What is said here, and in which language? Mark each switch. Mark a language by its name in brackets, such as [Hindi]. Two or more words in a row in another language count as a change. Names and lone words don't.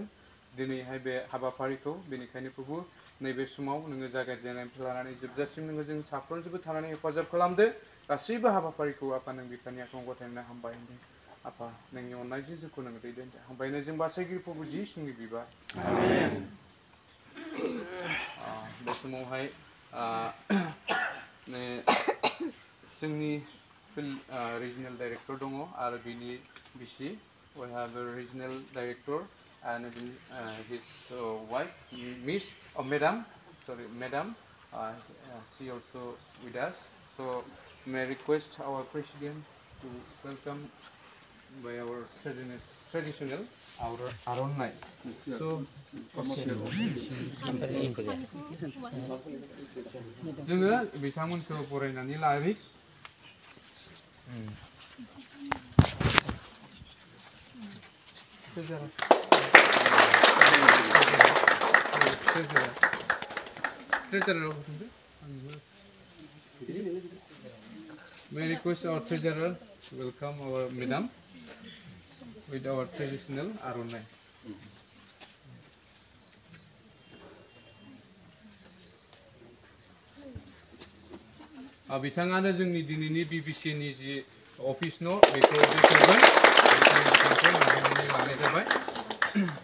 [Bodo] दिनैहाय बे हाबाफारिखौ बेनिखायनो प्रभु नैबे समाव नोङो जागायजेननायनिफ्राय लानानै जोबजासिम नोङो जों साफ्रोमजोंबो थानानै हेफाजाब खालामदो गासैबो हाबाफारिखौ आफा नों बिफानि आखायाव गथायनो हामबाय होनदों आफा नोंनि अननायजों जोंखौ नोङो दैदेनदो हामबायनो जों बासायगिरि प्रभु जिसुनि बिबार आमेन बे समावहाय जोंनि रिजनेल डाइरेक्टर दङ आरो बिनि बिसि [English] we have a regional director and his wife madam she also with us so may I request our president to welcome by our traditional आर'नाइ so [Bodo] जोङो बिथांमोनखौ बरायनानै लानि [English] May I request our treasurer to welcome our madam with our traditional arunai. [Bodo] बिथाङानो जोंनि दिनैनि BBCनि जि अफिस न' बेखौ बेखेवगोन लानाय जाबाय